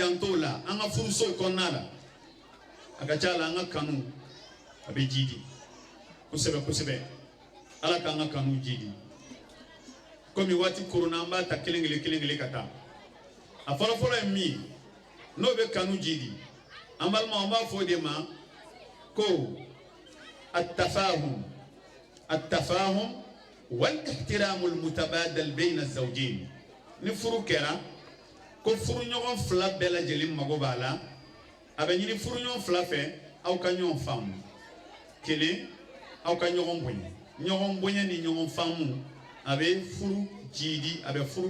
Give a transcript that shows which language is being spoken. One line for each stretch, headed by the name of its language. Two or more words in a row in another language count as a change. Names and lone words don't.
Bambara: janto la an ka furusow kɔnɔna la a ka ca la an ka kanu a bɛ jidi kosɛbɛ kosɛbɛ ala k'an ka kanu jidi komi waati korona an b'a ta kelen kelen ka taa a fɔlɔfɔlɔ ye min ye n'o bɛ kanu jidi an balimaw an b'a fɔ o de ma ko
Arabic: التفاهم والاحترام المتبادل بين الزوجين
Bambara: ni furu kɛra ko furu ɲɔgɔn fila bɛɛ lajɛlen mago b'a la a bɛ ɲini furu ɲɔgɔn fila fɛ aw ka ɲɔgɔn faamu kelen aw ka ɲɔgɔn bonya ni ɲɔgɔn faamu a bɛ furu jidi a bɛ furu